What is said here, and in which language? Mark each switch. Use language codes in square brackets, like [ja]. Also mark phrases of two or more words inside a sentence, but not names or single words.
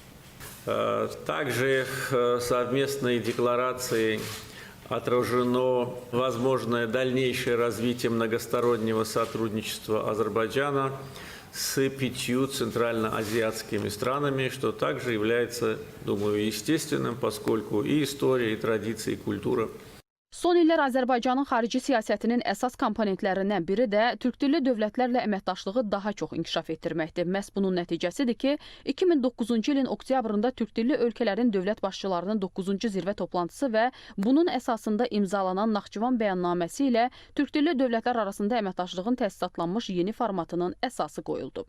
[ru] Также в совместной декларации отражено возможное дальнейшее развитие многостороннего сотрудничества Азербайджана с 5 центральноазиатскими странами, что также является, думаю, естественным, поскольку и история, и традиции, и культура. [az] Son illər Azərbaycanın xarici siyasətinin əsas komponentlərindən biri də türkdilli dövlətlərlə əməkdaşlığı daha çox inkişaf etdirməkdir. Məhz bunun nəticəsidir ki, 2009-cu ilin oktyabrında türkdilli ölkələrin dövlət başçılarının 9-cu zirvə toplantısı və bunun əsasında imzalanan Naxçıvan bəyannaməsi ilə türkdilli dövlətlər arasında əməkdaşlığın təsisatlanmış yeni formatının əsası qoyuldu.